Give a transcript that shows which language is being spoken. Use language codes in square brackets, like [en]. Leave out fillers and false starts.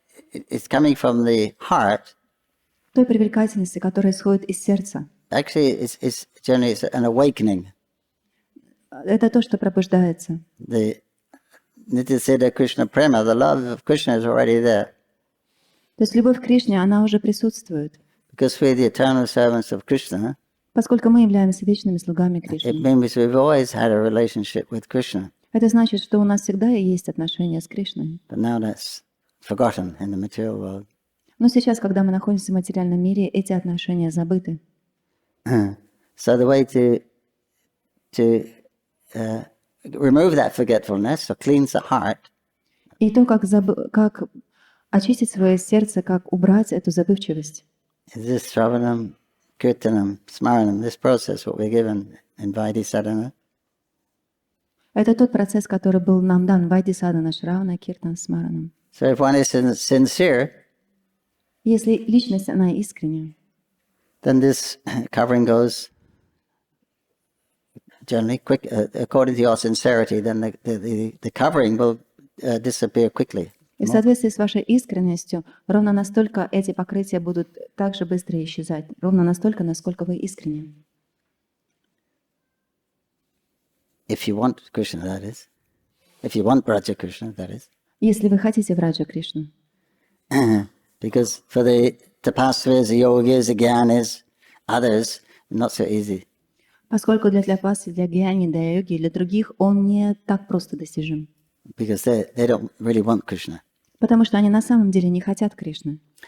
[en] It's coming from the heart. [ru] Той привлекательности, которая исходит из сердца. [en] Actually, it's generally an awakening. [ru] Это то, что пробуждается. [en] The Nityasiddha Krishna Prema, the love of Krishna is already there. [ru] То есть любовь к Кришне, она уже присутствует. [en] Because we're the eternal servants of Krishna, [ru] Поскольку мы являемся вечными слугами [en] it [ru] Кришны. [en] means we've always had a relationship with Krishna. [ru] Это значит, что у нас всегда есть отношения с Кришной. [en] But now that's forgotten in the material world. [ru] Но сейчас, когда мы находимся в материальном мире, эти отношения забыты. [en] So the way to remove that forgetfulness, or cleanse the heart, [ru] И то, как очистить свое сердце, как убрать эту забывчивость. [en] is this Shravanam, Kirtanam, Smaranam, this process, what we're given in Vaidhi Sadhana. [ru] Это тот процесс, который был нам дан в Вайди Садана, Шравана, Киртан, Смаранам. [en] So if one is sincere, [ru] Если личность, она искренняя, [en] then this covering goes generally quick. According to your sincerity, then the covering will disappear quickly. [ru] и в соответствии с вашей искренностью, ровно настолько эти покрытия будут так же быстро исчезать, ровно настолько, насколько вы искренни. [en] If you want Krishna, that is. If you want Braja Krishna, that is. [ru] Если вы хотите Враджа Кришну. [en] Because for the tapasvis, the yogis, the gyanis, others, not so easy. [ru] Поскольку для тапасы, для гьяни, для йоги, для других он не так просто достижим. [en] Because they don't really want Krishna. [ru] Потому что они на самом деле не хотят Кришны.